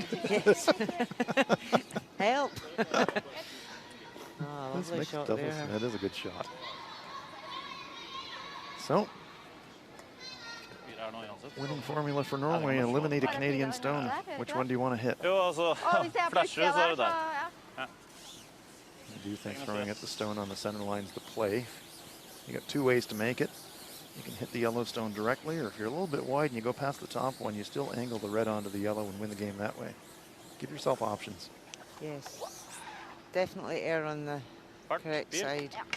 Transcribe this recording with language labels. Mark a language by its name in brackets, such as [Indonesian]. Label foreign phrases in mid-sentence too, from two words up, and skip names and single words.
[English] Yes. Help. Oh, This lovely mixed shot doubles, there. that is a good shot. So, winning formula for Norway, eliminate a Canadian stone. Which one do you want to hit? [Danish] Jo, altså, Og hvis jeg flasher, plukker så er der, det så... der. Ja. [English] I do think throwing at the stone on the center line is the play. You got 2 ways to make it. You can hit the yellow stone directly, or if you're a little bit wide and you go past the top one, you still angle the red onto the yellow and win the game that way. Give yourself options. Yes. Definitely err on the correct side.